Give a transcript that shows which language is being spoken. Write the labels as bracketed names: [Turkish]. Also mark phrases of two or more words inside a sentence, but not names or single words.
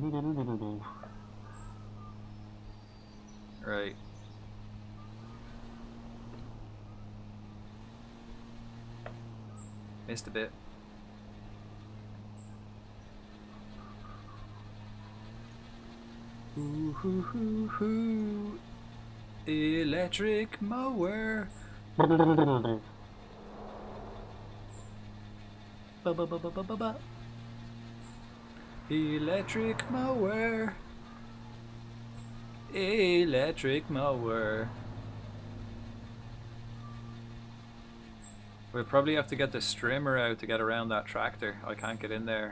[English] Right. Missed a bit. Ooh, hoo, hoo, hoo. Electric mower. Ba, ba, ba, ba, ba, ba, ba. Electric mower. Electric mower. We'll probably have to get the strimmer out to get around that tractor. I can't get in there.